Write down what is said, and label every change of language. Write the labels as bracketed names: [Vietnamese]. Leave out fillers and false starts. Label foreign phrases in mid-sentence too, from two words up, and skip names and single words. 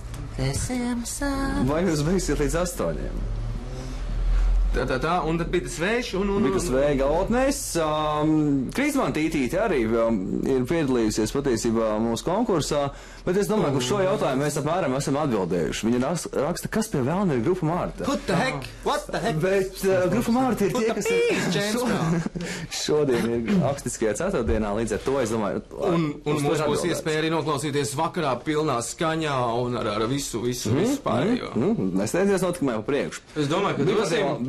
[Latvian] Vai jūs beigsiet līdz 8? Tā, un tad bija tas vējš, un... Bija tas vēja galotnēs. Kristmāna Tītīte arī ir piedalījusies patiesībā mūsu konkursā, bet es domāju, ka šo jautājumu mēs apmēram esam atbildējuši. Viņa raksta, kas pie vēlna ir Grupa Marta. [English] What the heck? What the heck? [Latvian] Bet Grupa Marta ir tie, kas šodien ir akustiskajā ceturtdienā, līdz ar to es domāju... Un mums būs iespēja arī noklausīties vakarā pilnā skaņā un ar visu pārējo. Nesteidzies notikumē pa priekšu. Es domāju, ka